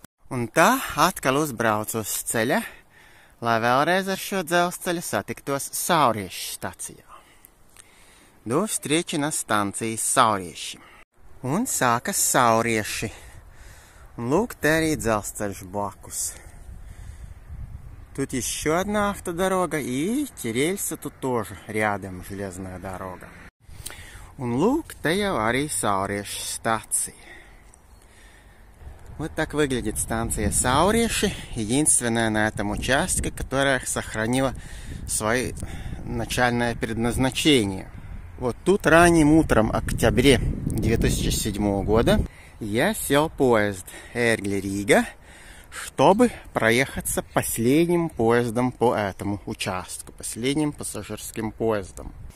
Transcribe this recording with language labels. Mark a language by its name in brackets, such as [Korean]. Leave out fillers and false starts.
[Latvian] Un tā atkal uzbraucu uz ceļa, lai vēlreiz ar šo dzelzceļu satiktos Sauriešu stacijā. [Russian] До встречи на станции Sauriešи. [Latvian] Un sākas Saurieši. Un lūk, te arī dzelzceļš blakus. [Russian] Тут еще одна автодорога, и рельсы тут тоже рядом железная дорога. [Latvian] Un lūk, te jau arī Sauriešu stacija. [Russian] Вот так выглядит станция Сауреши, единственная на этом участке, которая сохранила свое начальное предназначение. Вот тут ранним утром октябре 2007 года я сел в поезд Ērgļa-Rīga, чтобы проехаться последним поездом по этому участку, последним пассажирским поездом.